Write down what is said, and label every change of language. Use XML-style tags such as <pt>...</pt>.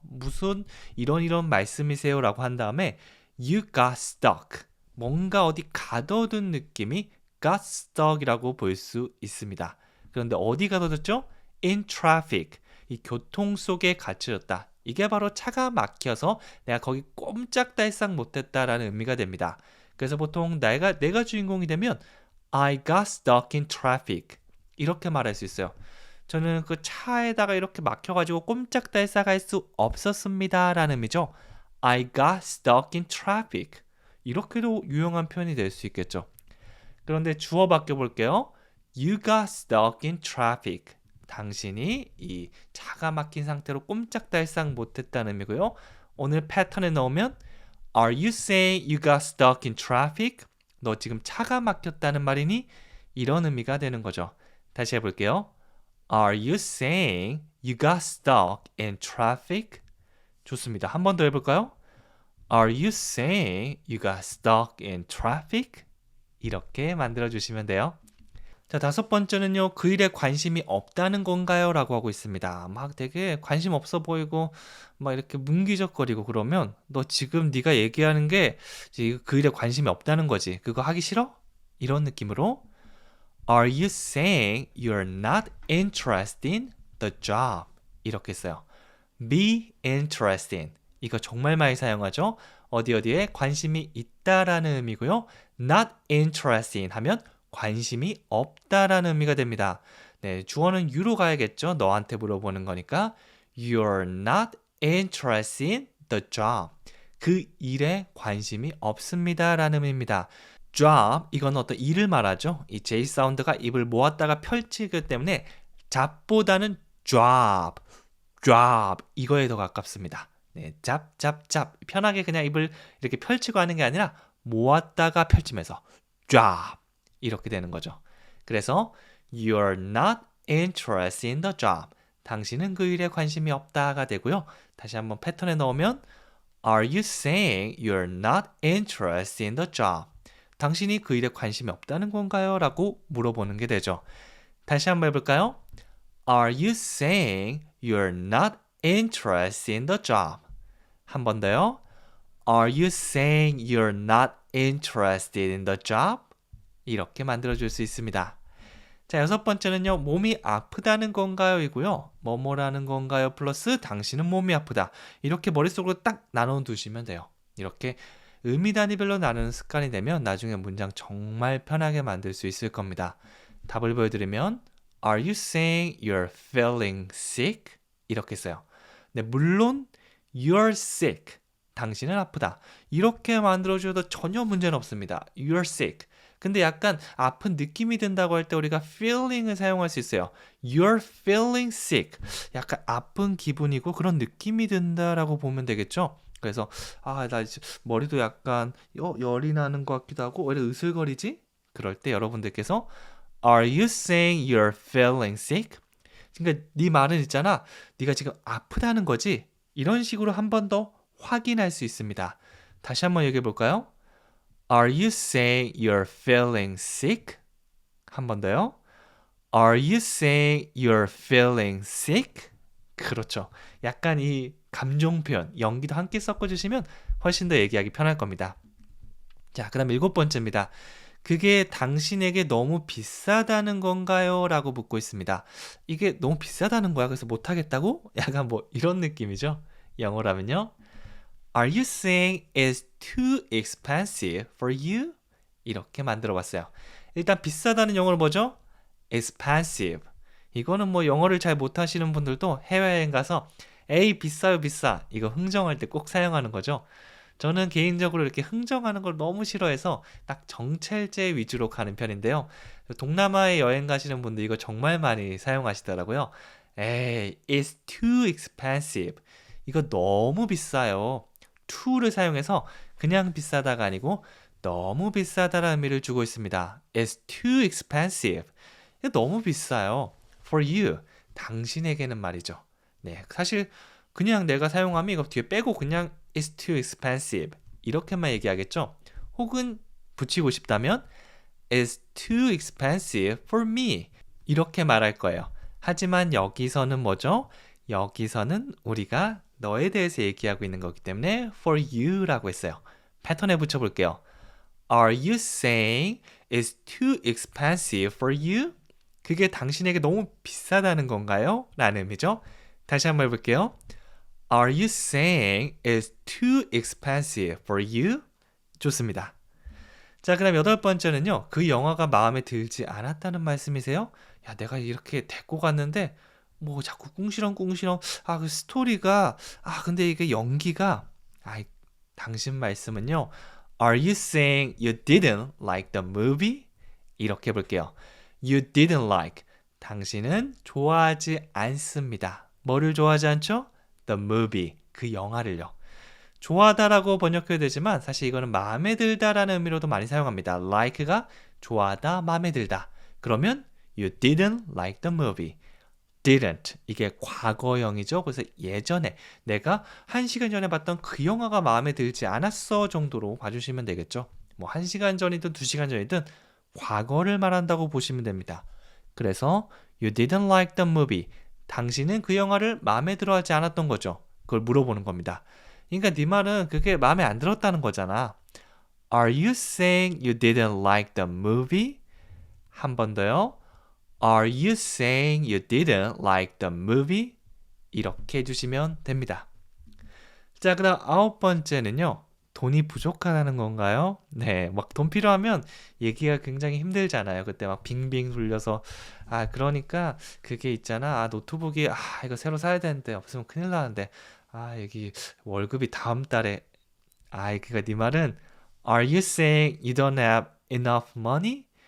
<ko>무슨 이런 말씀이세요? 라고 한 다음에</ko> <en>you got stuck.</en> <ko>뭔가 어디 가둬둔 느낌이 got stuck이라고 볼 수 있습니다. 그런데 어디 가둬뒀죠?</ko> <en>In traffic.</en> <ko>이 교통 속에 갇혀졌다. 이게 바로 차가 막혀서 내가 거기 꼼짝달싹 못했다라는 의미가 됩니다. 그래서 보통 내가 주인공이 되면</ko> <en>I got stuck in traffic.</en> <ko>이렇게 말할 수 있어요. 저는 그 차에다가 이렇게 막혀가지고 꼼짝달싹 할 수 없었습니다. 라는 의미죠.</ko> <en>I got stuck in traffic.</en> <ko>이렇게도 유용한 표현이 될 수 있겠죠. 그런데 주어 바뀌어볼게요.</ko> <en>You got stuck in traffic.</en> <ko>당신이 이 차가 막힌 상태로 꼼짝달싹 못했다는 의미고요. 오늘 패턴에 넣으면</ko> <en>Are you saying you got stuck in traffic?</en> <ko>너 지금 차가 막혔다는 말이니? 이런 의미가 되는 거죠. 다시 해볼게요.</ko> <en>Are you saying you got stuck in traffic?</en> <ko>좋습니다. 한 번 더 해볼까요?</ko> <en>Are you saying you got stuck in traffic?</en> <ko>이렇게 만들어주시면 돼요. 자, 다섯 번째는요. 그 일에 관심이 없다는 건가요? 라고 하고 있습니다. 막 되게 관심 없어 보이고 막 이렇게 뭉기적거리고 그러면 너 지금 네가 얘기하는 게 그 일에 관심이 없다는 거지. 그거 하기 싫어? 이런 느낌으로</ko> <en>Are you saying you're not interested in the job?</en> <ko>이렇게 써요.</ko> <en>Be interested in.</en> <ko>이거 정말 많이 사용하죠. 어디에 관심이 있다라는 의미고요.</ko> <en>Not interested in</en> <ko>하면 관심이 없다라는 의미가 됩니다. 네, 주어는 you로 가야겠죠. 너한테 물어보는 거니까</ko> <en>You're not interested in the job.</en> <ko>그 일에 관심이 없습니다라는 의미입니다. job, 이건 어떤 일을 말하죠. 이 J 사운드가 입을 모았다가 펼치기 때문에 잡보다는 job, 이거에 더 가깝습니다. 네, 잡. 편하게 그냥 입을 이렇게 펼치고 하는 게 아니라 모았다가 펼치면서 job. 이렇게 되는 거죠. 그래서</ko> <en>You're not interested in the job.</en> <ko>당신은 그 일에 관심이 없다가 되고요. 다시 한번 패턴에 넣으면</ko> <en>Are you saying you're not interested in the job?</en> <ko>당신이 그 일에 관심이 없다는 건가요? 라고 물어보는 게 되죠. 다시 한번 해볼까요?</ko> <en>Are you saying you're not interested in the job?</en> <ko>한 번 더요.</ko> <en>Are you saying you're not interested in the job?</en> <ko>이렇게 만들어줄 수 있습니다. 자, 여섯 번째는요. 몸이 아프다는 건가요? 이고요. 뭐뭐라는 건가요? 플러스 당신은 몸이 아프다. 이렇게 머릿속으로 딱 나눠 두시면 돼요. 이렇게 의미 단위별로 나누는 습관이 되면 나중에 문장 정말 편하게 만들 수 있을 겁니다. 답을 보여드리면</ko> <en>Are you saying you're feeling sick?</en> <ko>이렇게 써요. 네, 물론</ko> <en>you're sick.</en> <ko>당신은 아프다. 이렇게 만들어줘도 전혀 문제는 없습니다.</ko> <en>You're sick.</en> <ko>근데 약간 아픈 느낌이 든다고 할 때 우리가 feeling을 사용할 수 있어요.</ko> <en>You're feeling sick.</en> <ko>약간 아픈 기분이고 그런 느낌이 든다라고 보면 되겠죠. 그래서 나 이제 머리도 약간 열이 나는 것 같기도 하고 왜 이렇게 으슬거리지? 그럴 때 여러분들께서</ko> <en>Are you saying you're feeling sick?</en> <ko>그러니까 네 말은 있잖아. 네가 지금 아프다는 거지? 이런 식으로 한 번 더 확인할 수 있습니다. 다시 한번 얘기해 볼까요?</ko> <en>Are you saying you're feeling sick?</en> <ko>한 번 더요.</ko> <en>Are you saying you're feeling sick?</en> <ko>그렇죠. 약간 이 감정 표현, 연기도 함께 섞어주시면 훨씬 더 얘기하기 편할 겁니다. 자, 그 다음 일곱 번째입니다. 그게 당신에게 너무 비싸다는 건가요? 라고 묻고 있습니다. 이게 너무 비싸다는 거야? 그래서 못하겠다고? 약간 뭐 이런 느낌이죠. 영어라면요.</ko> <en>Are you saying it's too expensive for you?</en> <ko>이렇게 만들어 봤어요. 일단 비싸다는 영어로 뭐죠?</ko> <en>expensive.</en> <ko>이거는 뭐 영어를 잘 못하시는 분들도 해외여행 가서 에이 비싸요 비싸 이거 흥정할 때 꼭 사용하는 거죠. 저는 개인적으로 이렇게 흥정하는 걸 너무 싫어해서 딱 정찰제 위주로 가는 편인데요. 동남아에 여행 가시는 분들 이거 정말 많이 사용하시더라고요.</ko> <en>에이, it's too expensive.</en> <ko>이거 너무 비싸요. to를 사용해서 그냥 비싸다가 아니고 너무 비싸다라는 의미를 주고 있습니다.</ko> <en>It's too expensive.</en> <ko>이거 너무 비싸요. For you. 당신에게는 말이죠. 네, 사실 그냥 내가 사용하면 이거 뒤에 빼고 그냥</ko> <en>It's too expensive</en> <ko>이렇게만 얘기하겠죠. 혹은 붙이고 싶다면</ko> <en>It's too expensive for me</en> <ko>이렇게 말할 거예요. 하지만 여기서는 뭐죠? 여기서는 우리가 너에 대해서 얘기하고 있는 거기 때문에 for you라고 했어요. 패턴에 붙여볼게요.</ko> <en>Are you saying it's too expensive for you?</en> <ko>그게 당신에게 너무 비싸다는 건가요? 라는 의미죠. 다시 한번 해볼게요.</ko> <en>Are you saying it's too expensive for you?</en> <ko>좋습니다. 자, 그다음 8번째는요. 그 영화가 마음에 들지 않았다는 말씀이세요? 야, 내가 이렇게 데리고 갔는데 뭐 자꾸 꿍시렁꿍시렁 그 스토리가 근데 이게 연기가 당신 말씀은요.</ko> <en>Are you saying you didn't like the movie?</en> <ko>이렇게 해볼게요.</ko> <en>You didn't like.</en> <ko>당신은 좋아하지 않습니다. 뭐를 좋아하지 않죠?</ko> <en>The movie.</en> <ko>그 영화를요. 좋아하다라고 번역해야 되지만 사실 이거는 마음에 들다라는 의미로도 많이 사용합니다. like가 좋아하다, 마음에 들다. 그러면</ko> <en>you didn't like the movie.</en> <ko>didn't. 이게 과거형이죠. 그래서 예전에 내가 1시간 전에 봤던 그 영화가 마음에 들지 않았어 정도로 봐주시면 되겠죠. 뭐 1시간 전이든 2시간 전이든 과거를 말한다고 보시면 됩니다. 그래서</ko> <en>you didn't like the movie.</en> <ko>당신은 그 영화를 마음에 들어하지 않았던 거죠. 그걸 물어보는 겁니다. 그러니까 네 말은 그게 마음에 안 들었다는 거잖아.</ko> <en>Are you saying you didn't like the movie?</en> <ko>한 번 더요.</ko> <en>Are you saying you didn't like the movie?</en> <ko>이렇게 해주시면 됩니다. 자, 그 다음 9번째는요. 돈이 부족하다는 건가요? 네, 막 돈 필요하면 얘기가 굉장히 힘들잖아요. 그때 막 빙빙 돌려서 그러니까 그게 있잖아. 노트북이 이거 새로 사야 되는데 없으면 큰일 나는데 여기 월급이 다음 달에 그니까 네 말은</ko> <en>Are you saying you don't have enough money?</en>